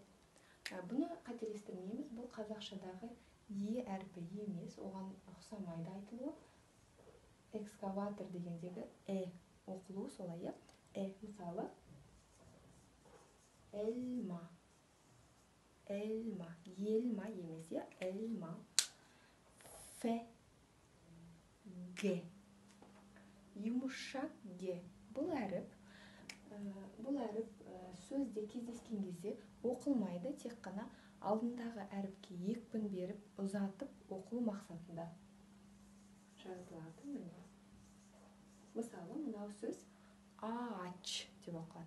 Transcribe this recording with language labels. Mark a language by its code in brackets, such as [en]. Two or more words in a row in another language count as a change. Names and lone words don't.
[kk] Бұны қателестірмейміз. Бұл қазақшадағы Е әрпі емес, оған ұқсамайды айтылуы. Экскаватор дегендегі оқылуы солай, Мысалы, [tr] elma. Elma, [kk] елма емес, [tr] elma. F, G. Yumuşak G. [kk] Бұл әріп сөзде кездескен кезде оқылмайды, тек қана алдындағы әріпке екпін беріп, ұзатып оқылу мақсатында жазылады. Мысалы, мынау сөз ağaç деп оқылады.